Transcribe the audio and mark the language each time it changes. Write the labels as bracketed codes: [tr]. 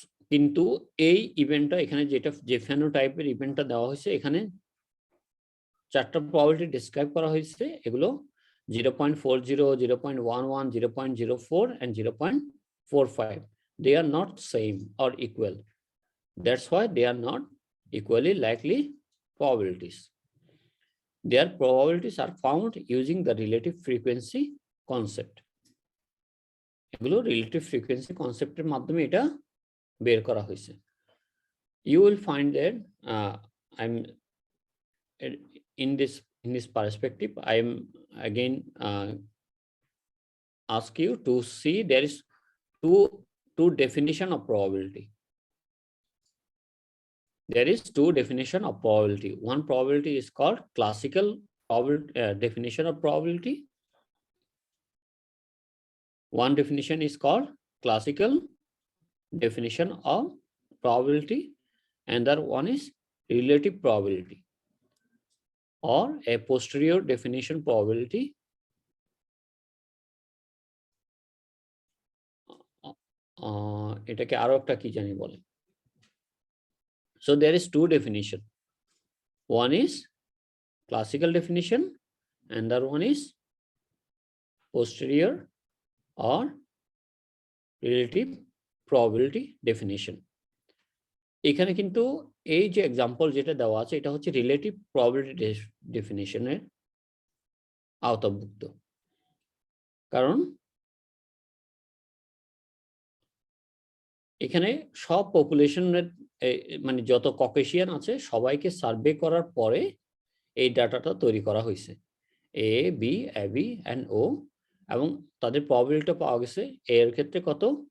[bn] কিন্তু এই ইভেন্টটা এখানে যেটা যে ফেনোটাইপের ইভেন্টটা দেওয়া হয়েছে, এখানে 4টা প্রবাবিলিটি ডিসক্রাইব করা হয়েছে, এগুলো 0.40, 0.11, 0.04 and 0.45. [en] They are not same or equal. That's why they are not equally likely probabilities. Their probabilities are found using the relative frequency concept. [bn] এগুলো রিলেটিভ ফ্রিকোয়েন্সি কনসেপ্টের মাধ্যমে এটা বের করা হয়েছে। [en] You will find that I'm in this perspective, I am again ask you to see there is two definition of probability. There is two definition of probability. One probability is called classical definition of probability. One definition is called classical definition of probability, and the other one is relative probability or a posterior definition probability. [bn] এটাকে আরো একটা কি জানি বলে। [en] So there is two definition. One is classical definition and the other one is posterior or relative probability definition. [bn] এখানে কিন্তু এই যে এক্সাম্পল যেটা দেওয়া আছে এটা হচ্ছে রিলেটিভ প্রবাবিলিটি ডেফিনিশনের আওতাভুক্ত, কারণ এখানে সব পপুলেশনের মানে যত ককেশিয়ান আছে সবাইকে সার্ভে করার পরে এই ডাটাটা তৈরি করা হয়েছে, এ বি এবি অ্যান্ড ও, এবং তাদের প্রবাবিলিটি পাওয়া গেছে এ এর ক্ষেত্রে কত,